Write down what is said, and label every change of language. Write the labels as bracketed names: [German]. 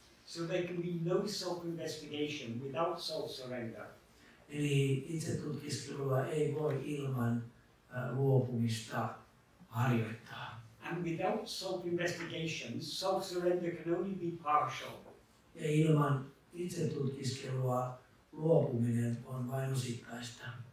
[English] So there can be no self-investigation without self-surrender. [Finnish] Eli itsetutkiskelua ei voi ilman luopumista harjoittaa. [English] And without self-investigation, self-surrender can only be partial. [Finnish] Ja ilman itsetutkiskelua luopuminen on vain osittaista.